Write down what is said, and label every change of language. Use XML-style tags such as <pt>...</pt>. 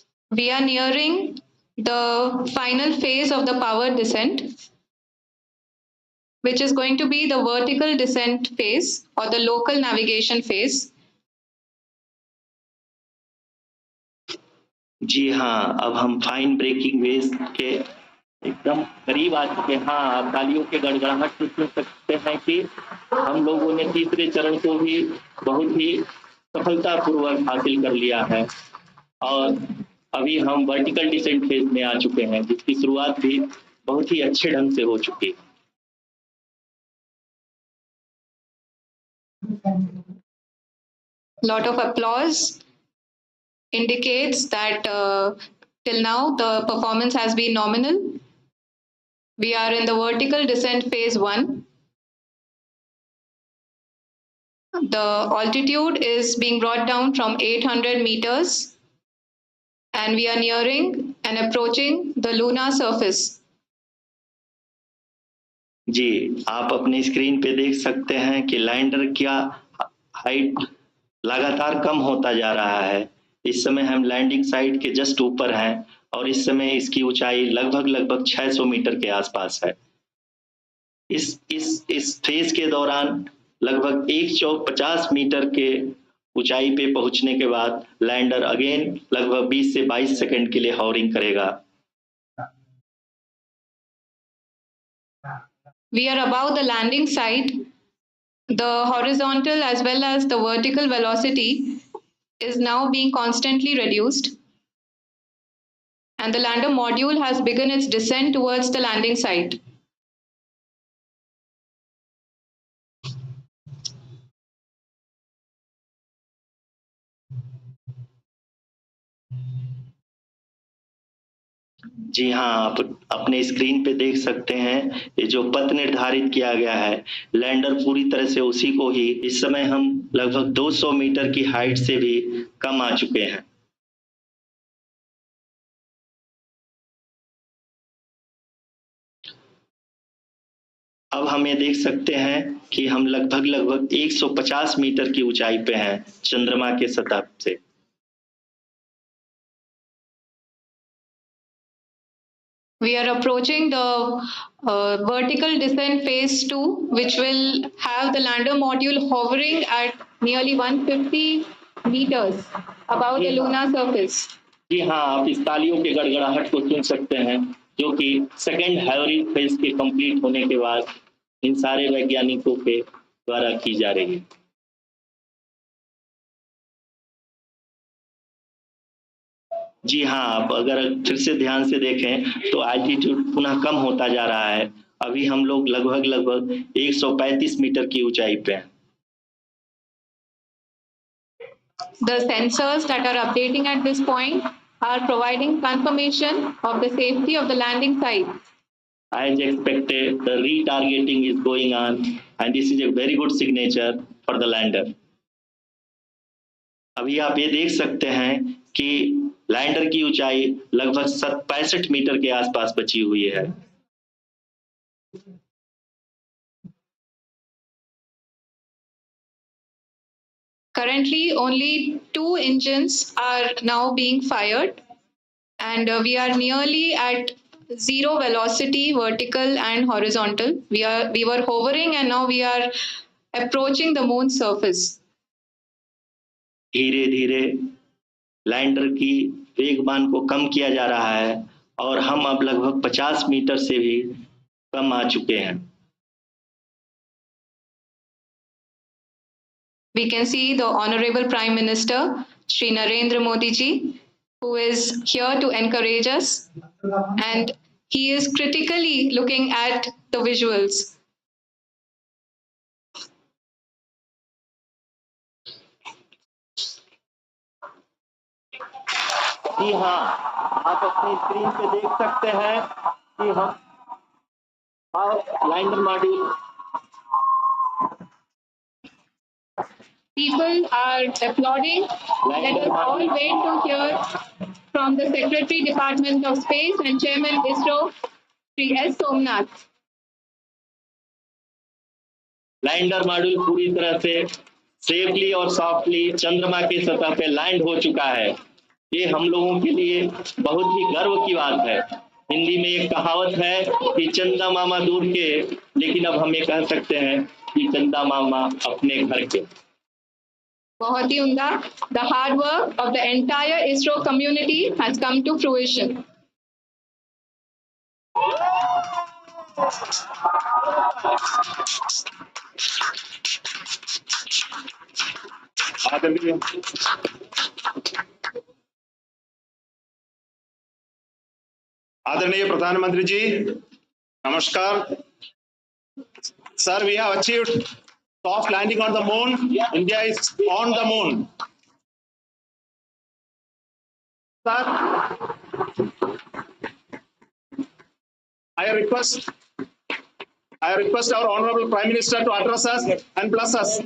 <en>We are nearing the final phase of the power descent, which is going to be the vertical descent phase or the local navigation phase.</en> <hi>जी हाँ, अब हम fine breaking wave के एकदम करीब आ चुके हैं। हाँ, आप तालियों के गड़गड़ाहट से सुन सकते हैं कि हम लोगों ने तीसरे चरण को भी बहुत ही सफलतापूर्वक हासिल कर लिया है और अभी हम वर्टिकल डिसेंट फेज में आ चुके हैं, जिसकी शुरुआत भी बहुत ही अच्छे ढंग से हो चुकी है।</hi> <en>Lot of applause indicates that till now the performance has been nominal. We are in the vertical descent phase 1. The altitude is being brought down from 800 meters, and we are nearing and approaching the lunar surface.</en> <hi>जी, आप अपनी screen पे देख सकते हैं कि lander का height लगातार कम होता जा रहा है। इस समय हम लैंडिंग साइट के जस्ट ऊपर हैं और इस समय इसकी ऊंचाई लगभग 600 मीटर के आसपास है। इस फेज के दौरान लगभग 150 मीटर के ऊंचाई पे पहुंचने के बाद लैंडर अगेन लगभग 20 से 22 सेकंड के लिए हॉवरिंग करेगा।</hi> <en>We are above the landing site. The horizontal as well as the vertical velocity is now being constantly reduced, and the lander module has begun its descent towards the landing site.</en> <hi>जी हाँ, आप अपने screen पे देख सकते हैं ये जो पथ निर्धारित किया गया है, लैंडर पूरी तरह से उसी को ही इस समय हम लगभग 200 मीटर की हाइट से भी कम आ चुके हैं। अब हम ये देख सकते हैं कि हम लगभग 150 मीटर की ऊंचाई पे हैं चंद्रमा के सतह से।</hi> <en>We are approaching the vertical descent phase 2, which will have the lander module hovering at nearly 150 meters above the lunar surface.</en> <hi>जी हाँ, आप इस तालियों के गड़गड़ाहट को सुन सकते हैं, जो कि सेकेंड हैवरिंग फेज के कंप्लीट होने के बाद इन सारे वैज्ञानिकों के द्वारा की जा रही है। जी हाँ, आप अगर फिर से ध्यान से देखें तो एल्टीट्यूड पुनः कम होता जा रहा है। अभी हम लोग लगभग 135 मीटर की ऊंचाई पे हैं।</hi> <en>The sensors that are updating at this point are providing confirmation of the safety of the landing site. As expected, the retargeting is going on, and this is a very good signature for the lander.</en> <hi>अभी आप ये देख सकते हैं कि lander की ऊंचाई लगभग 65 मीटर के आसपास बची हुई है।</hi> <en>Currently, only 2 engines are now being fired, and we are nearly at zero velocity, vertical and horizontal. We were hovering, and now we are approaching the moon's surface.</en> <hi>धीरे धीरे लैंडर की वेगमान को कम किया जा रहा है और हम अब लगभग 50 मीटर से भी कम आ चुके हैं।</hi> <en>We can see the Honorable Prime Minister, Shri Narendra Modi ji, who is here to encourage us, and he is critically looking at the visuals.</en> <hi>जी हाँ, आप अपनी स्क्रीन पे देख सकते हैं कि हम lander module</hi> <en>People are applauding. Let us all wait to hear from the Secretary Department of Space and Chairman ISRO, Sri S. Somnath.</en> <hi>Lander module पूरी तरह से सेफली और सॉफ्टली चंद्रमा की सतह पे लैंड हो चुका है। ये हम लोगों के लिए बहुत ही गर्व की बात है। हिंदी में एक कहावत है कि चंदा मामा दूर के, लेकिन अब हम ये कह सकते हैं कि चंदा मामा अपने घर के। बहुत ही उम्दा.</hi> <en>The hard work of the entire ISRO community has come to fruition.</en> <hi>आदरणीय प्रधानमंत्री जी, नमस्कार sir.</hi> <en>We have achieved soft landing on the moon. India is on the moon. Sir, I request our Honorable Prime Minister to address us and bless us.</en>